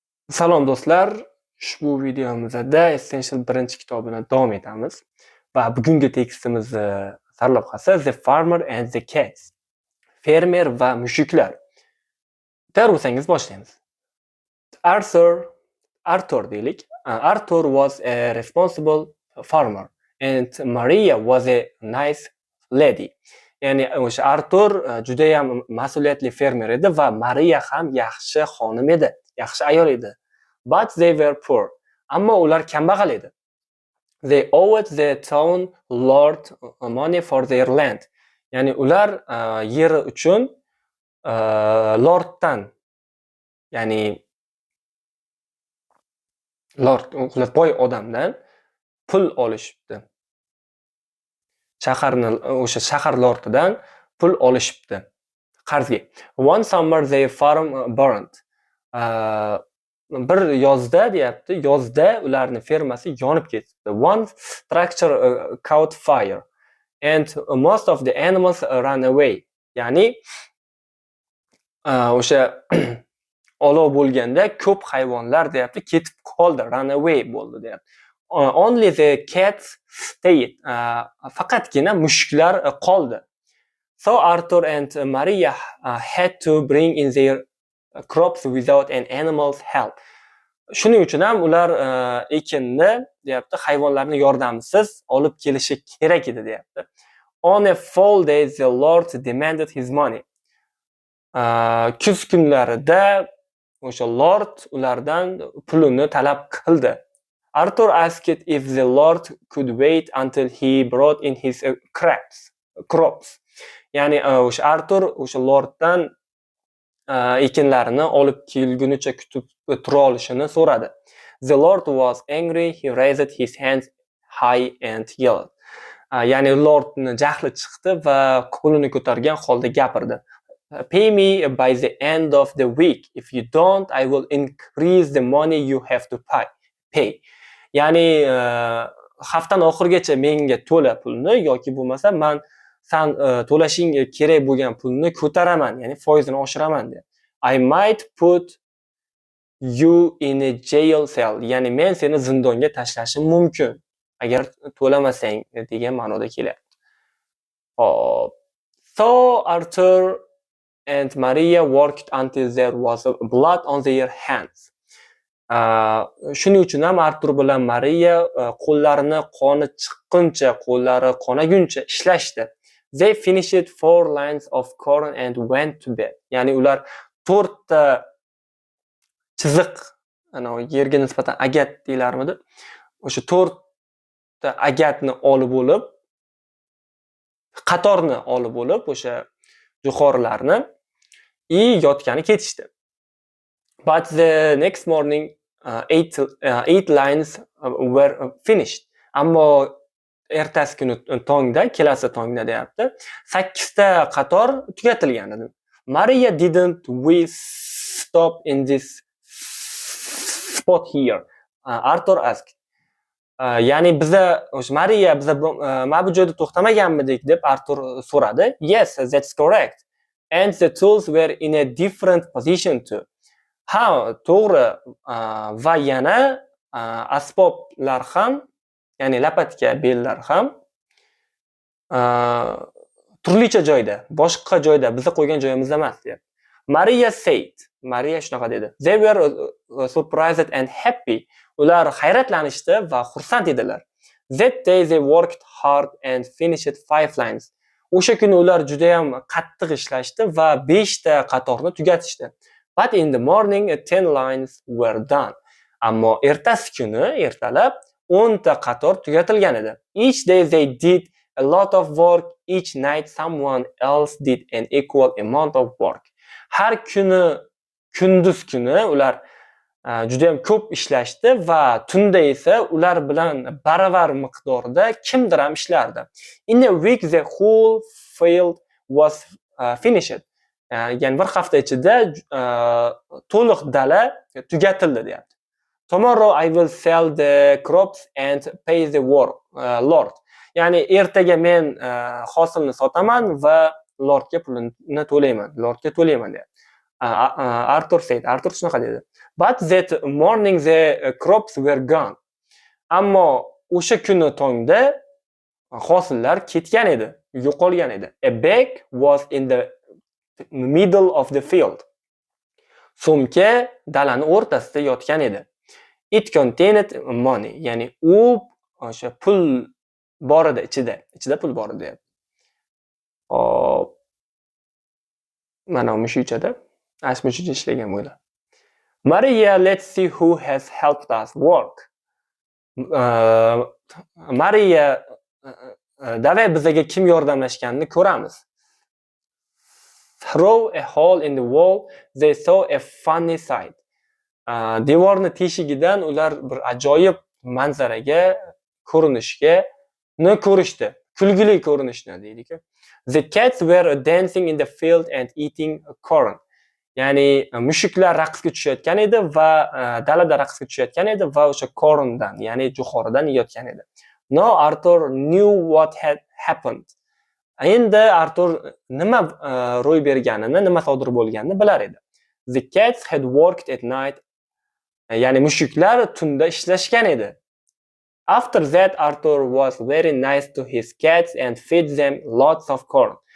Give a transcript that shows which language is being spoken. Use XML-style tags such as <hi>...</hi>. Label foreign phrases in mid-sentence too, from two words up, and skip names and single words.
<uz>Salom do'stlar, ushbu videomizda Essential birinchi kitobini davom etamiz va bugungi tekstimizni sarlavhasi The Farmer and the Cats. Fermer va mushuklar. Tayyor bo'lsangiz boshlaymiz. Arthur deylik.</uz> <en>Arthur was a responsible farmer and Maria was a nice lady.</en> <uz>Ya'ni o'sha Arthur juda ham mas'uliyatli fermer edi va Maria ham yaxshi xonim edi, yaxshi ayol edi.</uz> <en>But they were poor.</en> <uz>Ammo ular kambag'al edi.</uz> <en>They owed the town lord money for their land.</en> <uz>Ya'ni ular yeri uchun lorddan, ya'ni lord, boy odamdan pul olishibdi. O'sha shahar lordidan pul olishibdi qarzga.</uz> <en>One summer their farm burned.</en> <uz>Bir yozda deyapti, yozda ularning fermasi yonib ketibdi.</uz> <en>One structure caught fire and most of the animals ran away.</en> <uz>Ya'ni o'sha olov bo'lganda ko'p hayvonlar deyapti ketib qoldi,</uz> <en>run away</en> <uz>bo'ldi deyapti.</uz> <en>Only the cats stayed.</en> <uz>Faqatgina mushuklar qoldi.</uz> <en>So Arthur and Maria had to bring in their crops without an animal's help.</en> <uz>Shuning uchun ham ular ekinni deyapti hayvonlarning yordamisiz olib kelishi kerak edi deyapti.</uz> <en>On a fall day the Lord demanded his money.</en> <uz>Kuz kunlarida o'sha Lord ulardan pulini talab qildi.</uz> <en>Arthur asked if the Lord could wait until he brought in his crops.</en> <uz>Ya'ni o'sha Arthur o'sha Lorddan ekinlarini olib kelgunicha kutib tura olishini so'radi.</uz> <en>The Lord was angry, he raised his hands high and yelled.</en> <uz>Ya'ni Lordning jahli chiqdi va qo'lini ko'targan holda gapirdi.</uz> <en>Pay me by the end of the week. If you don't, I will increase the money you have to pay.</en> <uz>Ya'ni haftaning oxirigacha menga to'la pulni yoki bo'lmasa men sen to'lashing kerak bo'lgan pulni ko'taraman, ya'ni foizini oshiraman dedi.</uz> <en>I might put you in a jail cell.</en> <uz>Ya'ni men seni zindonga tashlashim mumkin agar to'lamasang degan ma'noda kelyapti.</uz> <en>So Arthur and Maria worked until there was blood on their hands.</en> <uz>Shuning uchun ham Arthur bilan Maria qo'llarini qoni chiqquncha, qo'llari qonaguncha ishlashdi.</uz> <en>They finished 4 lines of corn and went to bed.</en> <uz>Ya'ni ular 4 ta chiziq, yerga nisbatan agat deylarmidi? O'sha 4 ta agatni olib bo'lib, qatorni olib bo'lib, o'sha jo'xorilarni yotgani ketishdi.</uz> <en>But the next morning 8 lines were finished.</en> <uz>Ammo ertasi kuni tongda, kelasi tongda deyapti, 8 ta qator tugatilgan edi.</uz> <en>Maria didn't we stop in this spot here? Arthur asked.</en> <uz>Ya'ni biza Maria biza mana bu joyda to'xtamaganmidik deb Arthur so'radi.</uz> <en>Yes, that's correct. And the tools were in a different position too.</en> <uz>Ha, to'g'ri. Va yana asboblar ham, ya'ni lapatka bellar ham turlicha joyda, boshqa joyda, biza qo'ygan joyimizda emas deyapti. Maria said. Maria shunaqa dedi.</uz> <en>They were surprised and happy.</en> <uz>Ular hayratlanishdi va xursand edilar.</uz> <en>That day they worked hard and finished 5 lines.</en> <uz>O'sha kuni ular juda ham qattiq ishlashdi va 5 ta qatorni tugatishdi.</uz> <en>But in the morning 10 lines were done.</en> <uz>Ammo ertasi kuni ertalab 10 ta qator tugatilgan edi.</uz> <en>Each day they did a lot of work. Each night someone else did an equal amount of work.</en> <uz>Har kuni kunduz kuni ular juda ham ko'p ishlashdi va tunda esa ular bilan baravar miqdorda kimdir ham ishlardi.</uz> <en>In a week the whole field was finished.</en> <uz>Ya'ni bir hafta ichida to'liq dala tugatildi deyapti.</uz> <en>Tomorrow I will sell the crops and pay the Lord.</en> <uz>Ya'ni ertaga men hosilni sotaman va Lordga pulini to'layman, Lordga to'layman deyapti. Arthur said. Arthur shunaqa dedi.</uz> <en>But that morning the crops were gone.</en> <uz>Ammo o'sha kuni tongda hosillar ketgan edi, yo'qolgan edi.</uz> <en>A bag was in the middle of the field.</en> <uz>Sumka dalani o'rtasida yotgan edi.</uz> <en>It contained money.</en> <uz>Ya'ni u o'sha pul bor edi ichida pul bor edi. Hop. Mana mushukchada, mushukcha ishlagan bo'lar.</uz> <en>Maria, let's see who has helped us work.</en> <uz>Maria, davay bizga kim yordamlashganini ko'ramiz.</uz> <en>Through a hole in the wall, they saw a funny sight.</en> <uz>Devorni teshigidan ular bir ajoyib manzaraga, ko'rinishga ko'rishdi. Kulgili ko'rinishni deylik.</uz> <en>The cats were dancing in the field and eating corn.</en> <uz>Ya'ni mushuklar raqsga tushayotgan edi va dalada raqsga tushayotgan edi va o'sha corndan, ya'ni jo'xoridan yeyotgan edi.</uz> <en>Now Arthur knew what had happened.</en> <uz>Endi Arthur nima ro'y berganini, nima sodir bo'lganini bilar edi.</uz> <en>The cats had worked at night.</en> <uz>Ya'ni mushuklar tunda ishlashgan edi.</uz> <en>After that, Arthur was very nice to his cats and fed them lots of corn.</en>